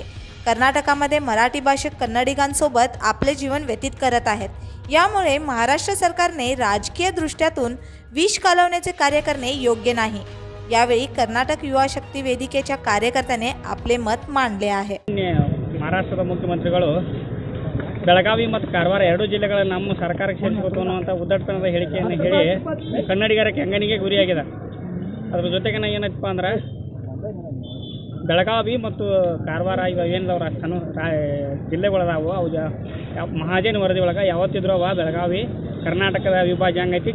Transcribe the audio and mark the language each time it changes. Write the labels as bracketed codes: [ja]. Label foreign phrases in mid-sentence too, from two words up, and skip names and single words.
[mr] कर्नाटकामध्ये मराठी भाषिक कन्नडिगांसोबत आपले जीवन व्यतीत करत आहेत। यामुळे महाराष्ट्र सरकारने राजकीय दृष्ट्यातून विष कालवण्याचे कार्य करणे योग्य नाही। यावेळी कर्नाटक युवा शक्ती वेदिकेच्या कार्यकर्त्याने आपले मत मांडले आहे। [kn] महाराष्ट्ರದ ಮುಖ್ಯಮಂತ್ರಿಗಳು ಬೆಳಗಾವಿ ಮತ್ತು ಕಾರವಾರ ಎರಡು ಜಿಲ್ಲೆಗಳ ನಮ್ಮ ಸರ್ಕಾರಕ್ಕೆ ಸೇರಿಸಬೇಕು ಅನ್ನುವಂಥ ಉದ್ದಟತನದ ಹೇಳಿಕೆಯನ್ನು ಹೇಳಿ ಕನ್ನಡಿಗರ ಕೆಂಗನಿಗೆ ಗುರಿಯಾಗಿದ್ದಾರೆ। ಅದರ ಜೊತೆಗೆ ಏನಪ್ಪ ಅಂದ್ರೆ ಬೆಳಗಾವಿ ಮತ್ತು ಕಾರವಾರ ಇವ ಏನಿದಾವ ಜಿಲ್ಲೆಗಳದಾವು ಅವು ಮಹಾಜನ್ ವರದಿ ಒಳಗೆ ಯಾವತ್ತಿದ್ರೂ ಅವ ಬೆಳಗಾವಿ ಕರ್ನಾಟಕದ ವಿಭಾಜ್ಯ ಹಂಗೈತಿ।